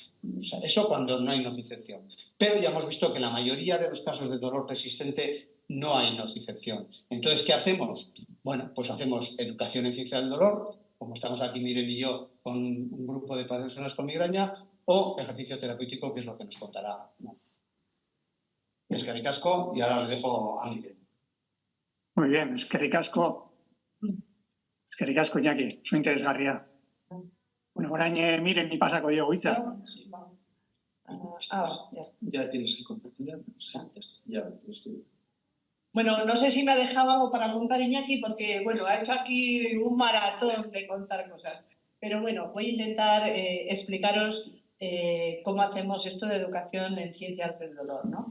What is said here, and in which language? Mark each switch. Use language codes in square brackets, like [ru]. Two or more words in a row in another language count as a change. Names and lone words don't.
[es] O sea, eso cuando no hay nocicepción. Pero ya hemos visto que la mayoría de los casos de dolor persistente no hay nocicepción. Entonces, ¿qué hacemos? Bueno, pues hacemos educación en ciencia del dolor, como estamos aquí Miren y yo con un grupo de personas con migraña, o ejercicio terapéutico, que es lo que nos contará, ¿no? [eu] Eskerrik asko, [es] y ahora le dejo a Miren. Muy bien, [eu] eskerrik asko. Eskerrik asko, Iñaki, oso interesgarria. Bueno, orain Miren ni pasako diogu hitza. [es] Ya tienes el contacto, ya tienes que... Bueno, no sé si me ha dejado algo para contar Iñaki, porque bueno, ha hecho aquí un maratón de contar cosas. Pero bueno, voy a intentar explicaros cómo hacemos esto de educación en ciencias del dolor, ¿no?